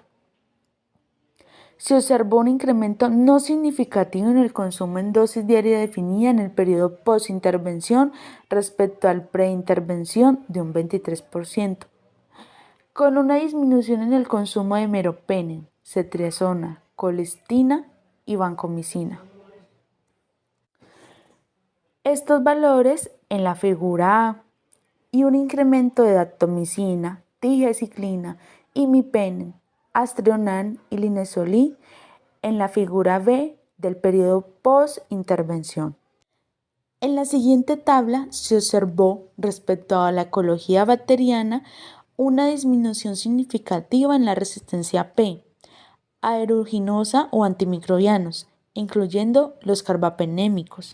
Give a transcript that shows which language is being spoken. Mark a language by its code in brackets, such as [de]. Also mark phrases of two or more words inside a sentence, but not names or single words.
[es] Se observó un incremento no significativo en el consumo en dosis diaria definida en el periodo posintervención respecto al preintervención de un 23%. Con una disminución en el consumo de meropenem, ceftriaxona, colistina y vancomicina. Estos valores en la figura A y un incremento de daptomicina, tigecyclina, imipenem, aztreonam y linezolid en la figura B del periodo post-intervención. En la siguiente tabla se observó respecto a la ecología bacteriana una disminución significativa en la resistencia P, aeruginosa o antimicrobianos, incluyendo los carbapenémicos.